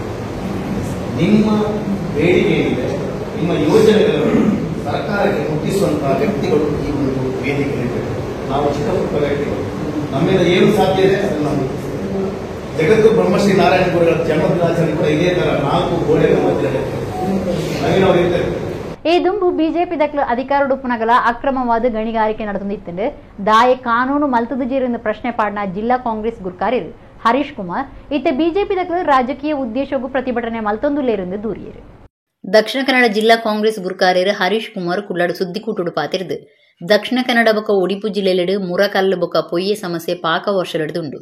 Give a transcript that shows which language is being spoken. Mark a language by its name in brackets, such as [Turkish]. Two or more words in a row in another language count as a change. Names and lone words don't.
[Kannada] ನಿಮ್ಮ ಬೇಡಿಕೆ ಏನಿದೆ, ನಿಮ್ಮ ಯೋಜನೆಗಳನ್ನು ಸರ್ಕಾರಕ್ಕೆ ಮುಟ್ಟಿಸುವಂತಹ ವ್ಯಕ್ತಿಗಳು ಈ ಒಂದು ವೇದಿಕೆಯಲ್ಲಿ ನಾವು ಚಿಕ್ಕ ಪುಟ್ಟ ವ್ಯಕ್ತಿಗಳು, ನಮ್ಮಿಂದ ಏನು ಸಾಧ್ಯ ಇದೆ ಅದನ್ನು ನಾವು ಜಗತ್ತು ಬ್ರಹ್ಮಶ್ರೀ ನಾರಾಯಣ ಗುರುಗಳ ಜನ್ಮದಿನಾಚರಣೆ ಕೂಡ ಇದೇ ತರ 4 ಗೋಡೆಗಳ ಮಧ್ಯೆ ನಾವು ಇರ್ತೇವೆ. [Tulu] ಈ ದುಂಬು ಬಿಜೆಪಿ ದಕ್ಲು ಅಧಿಕಾರ ಉಡುಪುನಗಲ ಅಕ್ರಮವಾದ ಗಣಿಗಾರಿಕೆ ನಡೆದಿತ್ತು ದಾಯ ಕಾನೂನು ಮಲ್ತದು ಜೀರಿಂದ ಪ್ರಶ್ನೆ ಪಾಡ್ನ ಜಿಲ್ಲಾ ಕಾಂಗ್ರೆಸ್ ಗುರ್ಕಾರ್ಯರು ಹರೀಶ್ ಕುಮಾರ್ ಇತ್ತೆ ಬಿಜೆಪಿ ದಕ್ಲು ರಾಜಕೀಯ ಉದ್ದೇಶಗೂ ಪ್ರತಿಭಟನೆ ಮಲ್ತೊಂದುಲೇರಿಂದ ದೂರಿಯರು. ದಕ್ಷಿಣ ಕನ್ನಡ ಜಿಲ್ಲಾ ಕಾಂಗ್ರೆಸ್ ಗುರ್ಕಾರ್ಯರು ಹರೀಶ್ ಕುಮಾರ್ ಕುಳ್ಳಾಡು ಸುದ್ದಿಕೂಟುಡು ಪಾತಿರ್ದು ದಕ್ಷಿಣ ಕನ್ನಡ ಬೊಕ ಉಡುಪು ಜಿಲ್ಲೆಲೆಡು ಮುರಕಲ್ಲು ಬೊಕ ಪೊಯ್ಯೆ ಸಮಸ್ಯೆ ಪಾಕ ವರ್ಷಲೆಡುದುಂಡು.